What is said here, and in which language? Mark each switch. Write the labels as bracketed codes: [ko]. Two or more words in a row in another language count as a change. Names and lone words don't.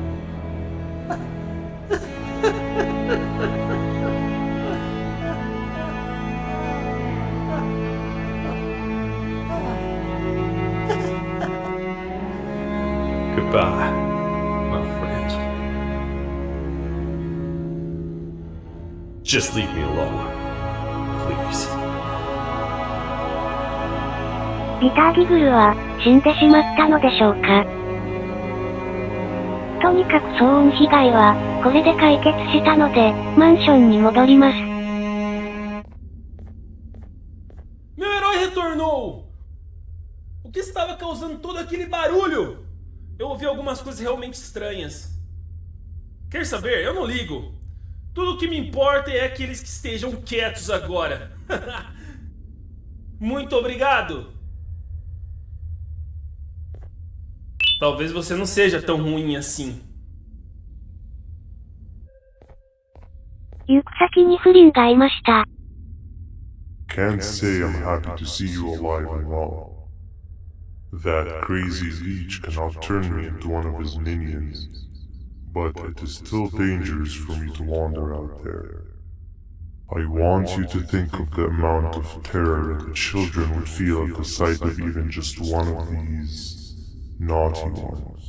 [en] Goodbye, my friend. Just leave me alone, please. [ja] ビターギグルは死んでしまったのでしょうか。とにかく騒音被害はこれで解決したのでマンションに戻ります。 [pt] Meu herói retornou! O que estava causando todo aquele barulho? Eu ouvi algumas coisas realmente estranhas. Quer saber? Eu não ligo. Tudo o que me importa é aqueles que estejam quietos agora. Muito obrigado! Talvez você não seja tão ruim assim. [ja] 行く先に不倫がいました。 [en] Can't say I'm happy to see you alive and well. That crazy leech cannot turn me into one of his minions, but it is still dangerous for me to wander out there. I want you to think of the amount of terror the children would feel at the sight of even just one of these naughty ones.